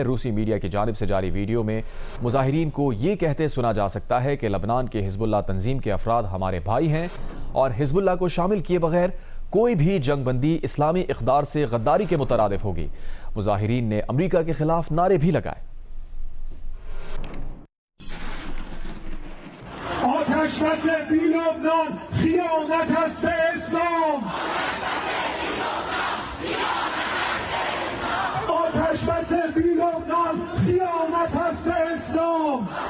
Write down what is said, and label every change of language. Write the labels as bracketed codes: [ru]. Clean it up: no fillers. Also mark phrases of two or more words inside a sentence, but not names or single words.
[ur] روسی میڈیا کی جانب سے جاری ویڈیو میں مظاہرین کو یہ کہتے سنا جا سکتا ہے کہ لبنان کے حزب اللہ تنظیم کے افراد ہمارے بھائی ہیں اور حزب اللہ کو شامل کیے بغیر کوئی بھی جنگ بندی اسلامی اقدار سے غداری کے مترادف ہوگی. مظاہرین نے امریکہ کے خلاف نعرے بھی لگائے. [fa] آتش‌بس بی لبنان خیانت است به اسلام. آتش‌بس بی لبنان خیانت است به اسلام.